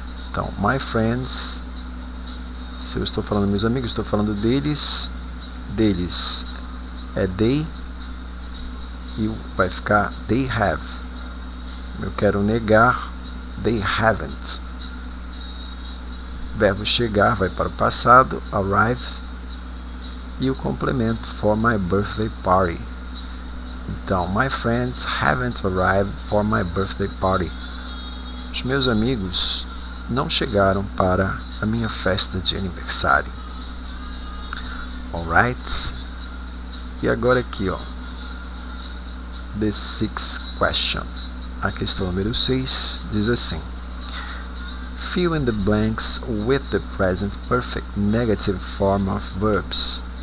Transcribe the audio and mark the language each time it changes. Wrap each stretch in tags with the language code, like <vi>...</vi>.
<pt>Então,</pt> <en>my friends.</en> <pt>Se eu estou falando meus amigos, estou falando deles. Deles é they. E vai ficar</pt> <en>they have.</en> <pt>Eu quero negar,</pt> <en>they haven't.</en> <pt>Verbo chegar vai para o passado, arrive. E o complemento,</pt> <en>for my birthday party. Então, my friends haven't arrived for my birthday party.</en> <pt>Os meus amigos não chegaram para a minha festa de aniversário.</pt> <en>Alright?</en> <pt>E agora aqui, ó.</pt> <en>The sixth question.</en> <pt>A questão número 6 diz assim:</pt> <en>fill in the blanks with the present perfect negative form of verbs.</en>